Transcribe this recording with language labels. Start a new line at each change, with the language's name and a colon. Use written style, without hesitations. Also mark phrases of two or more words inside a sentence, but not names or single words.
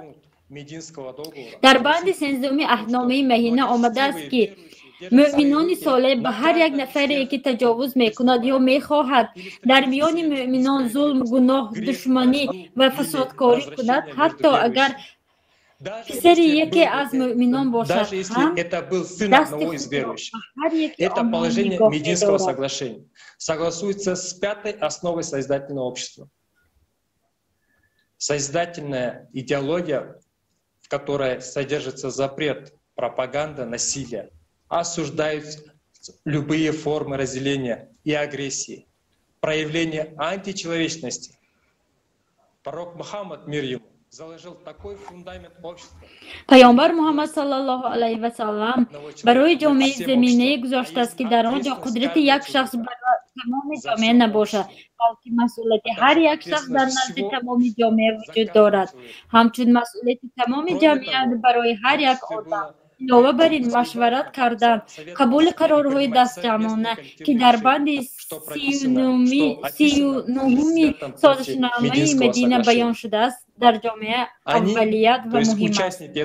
Tajik: در بند 13 عهدنامه مدینه آمده است که مؤمنان صالح به هر یک نفری که تجاوز میکند یا میخواهد در میان مؤمنان ظلم، گناه، دشمنی و فسادکاری کند، حتی اگر پسر یکی از مؤمنان باشد هم دست
Russian: Это положение Мединского соглашения согласуется с пятой основой созидательного общества. Созидательная идеология, в которой содержится запрет пропаганды насилия, осуждают любые формы разделения и агрессии, проявление античеловечности. Пророк Мухаммад, мир ему, заложил такой фундамент общества.
Tajik: پیامبر محمد
Arabic: صلی الله علیه و سلم
Tajik: برای جامعه زمینه گذاشته است که در آنجا قدرت یک شخص برای تمام جامعه نباشد، بلکه مسئولیت هر یک شخص در نزد تمام جامعه وجود دارد. همچون مسئولیت تمام جامعه برای هر یک آدم علاوه بر این مشورت کردن، قبول قرارهای دست جمعانه که در بند 39 سازشنامه مدینه بیان شده است در جامعه اولیت و مهم است.